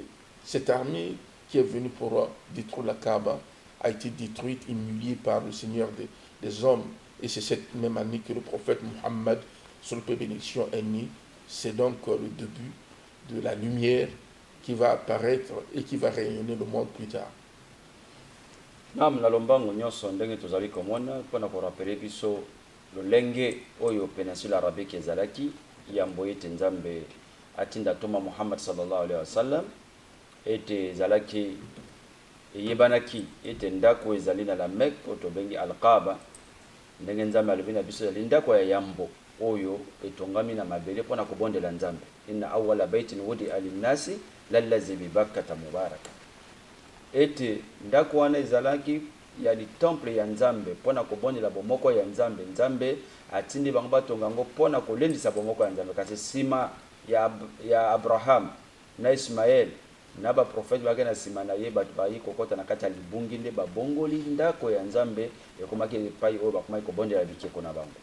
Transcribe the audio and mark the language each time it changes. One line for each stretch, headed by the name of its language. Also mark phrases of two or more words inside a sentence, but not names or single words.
French: Cette armée qui est venue pour détruire la Kaaba a été détruite, humiliée par le Seigneur des hommes. Et c'est cette même année que le prophète Muhammad, sur le paix et bénédiction, est né. C'est donc le début de la lumière qui va apparaître et qui va rayonner le monde plus tard.
Lingala: Naam, na lombango nyonso ndenge tozali komona mpona korapele biso lolenge oyo
French: péninsule arabique
Lingala: ezalaki yambo ete nzambe atinda toma Muhammad
Arabic: صلى الله عليه وسلم
Lingala: ete ezalaki eyebanaki ete ndako ezali na la Mecque oyo tobengi Al-Kaaba ndenge nzambe alobi na biso ezali ndako ya yambo oyo etongami na mabele mpona kobondela nzambe.
Arabic: إن أول بيت وضع للناس للذي ببكة مباركا.
Lingala: Ete ndako wana ezalaki ya li temple ya nzambe mpona kobondela bomoko ya nzambe. Nzambe atindi bango batonga yango mpona kolendisa bomoko ya nzambe. Kasi sima ya Abraham na Ismael na baprofete bake na sima na ye bato bayi kokota na kati ya libungi nde babongoli ndako ya nzambe ekomaki epai oyo bakomaki kobondela bikeko na bango.